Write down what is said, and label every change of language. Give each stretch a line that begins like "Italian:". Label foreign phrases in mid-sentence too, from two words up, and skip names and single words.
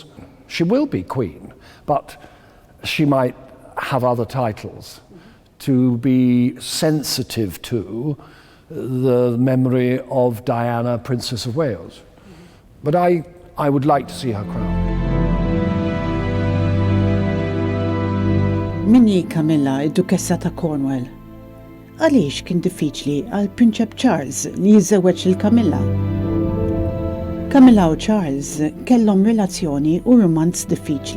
English: She will be queen, but she might have other titles to be sensitive to the memory of Diana, Princess of Wales. But I would like to see her crowned.
Maltese: Minni Camilla, id-Dukessa ta' Cornwall. Għaliex kien diffiċli għal Prinċep Charles li jiżżewweġ lil Camilla? Camilla u Charles kellhom relazzjoni u romanz diffiċli.